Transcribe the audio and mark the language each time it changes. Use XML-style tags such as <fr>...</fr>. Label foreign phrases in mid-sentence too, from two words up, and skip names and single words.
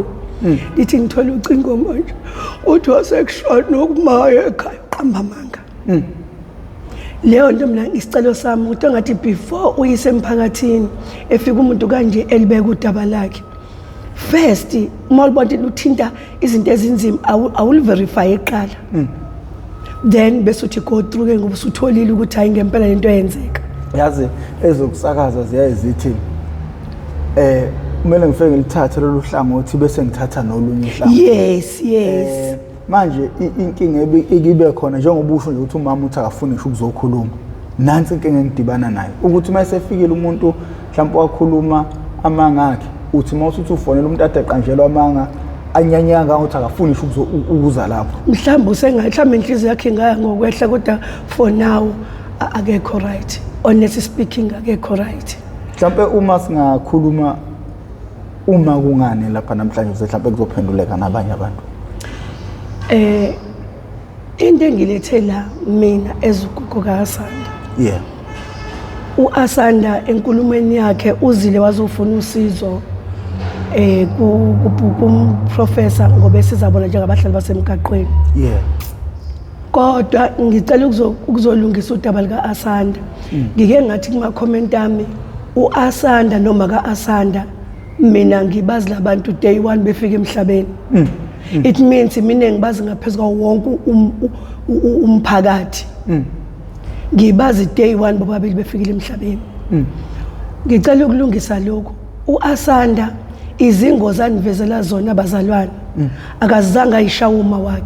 <zu>Lithi ngithola ucingo manje. Uthi wasekushona okumaya ekhaya uqamba amanga. Leyo nto mina isicelo sami ukuthi angathi before uyise emphakathini efika umuntu kanje elibeka udaba lakhe.</zu> <en>First, uma</en> <zu>ubona uthinta izinto ezinzima awuliverify eqala. Then bese uthi</zu> <en>go through</en> <zu>ke ngoba usutholile ukuthi hayi ngempela lento yenzeka. Yazi ezokusakaza ziyayizithi kumele ngifike ngilithathe lolu hlangothi bese ngithatha nolunye uhlangothi.</zu> <en>Yes.</en> <zu>Manje inkinga ekibe khona njengoba usho nje ukuthi umama uthi akafuni ngisho ukuzokhuluma. Nansi inkinga engidibana nayo ukuthi mayesefikile umuntu mhlawumbe wakhuluma amanga akhe uthi mawusuthi ufonela umuntu ade qanjelwa amanga anyanyanga ukuthi akafuni ngisho ukuza lapho. Mhlawumbe mhlawumbe inhliziyo yakhe ngaya ngokwehla kodwa</zu> <en>for now</en> <zu>akekho right.</zu> <en>Honestly speaking</en> <zu>akekho right. Mhlawumbe uma singakhuluma uma kungane lapha namhlanje mhlawumbe kuzophenduleka nabanye abantu. Into engilethela mina ezugugu kaAsanda.</zu> <en>Yeah.</en> <zu>uAsanda enkulumweni yakhe uzile wazofuna usizo kumprofessor ngoba sizabona njengabahlali basemgaqweni.</zu> <en>Yeah.</en> <zu>Kodwa ngicela ukuzolungisa udaba likaAsanda. Ngike ngathi kuma comment ami uAsanda noma kaAsanda mina ngibazi labantu day 1 befika emhlabeni.</zu> <en>It means</en> <zu>mina ngibazi ngaphezulu wonke umphakathi. Ngibazi day 1 bobabili befikile emhlabeni. Ngicela ukulungisa lokho. uAsanda izingozi anivezela zona abazalwane akazange ayishawa uma wakhe.</zu>